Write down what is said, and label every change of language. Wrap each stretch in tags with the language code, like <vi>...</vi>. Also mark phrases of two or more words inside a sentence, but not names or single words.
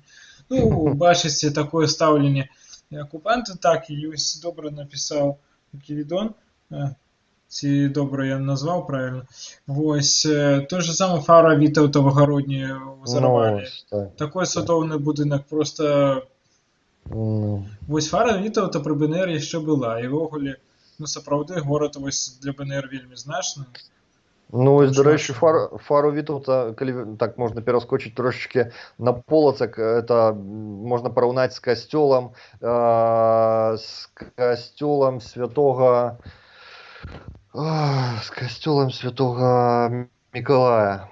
<be>Ну, бачыце такое стаўленне. Акупанты так і ёсць, добра напісаў Ківідон, ці добра я назваў правильно. Вось, той же самы фара Вітаўта в агародні ўзарвалі. так. Такой цудоўны будынак, просто вось фара Вітаўта пры БНР яшчэ была, і ўвогуле, ну сапраўды горад вось для БНР вельмі значны.</be> <uk>Ну, ось, до</uk> <be>Там речі, фару Вітаўта, калі так можна пераскочыць трошечки на полацак, это можна параўнаць з касцёлам святога Мікалая.</be>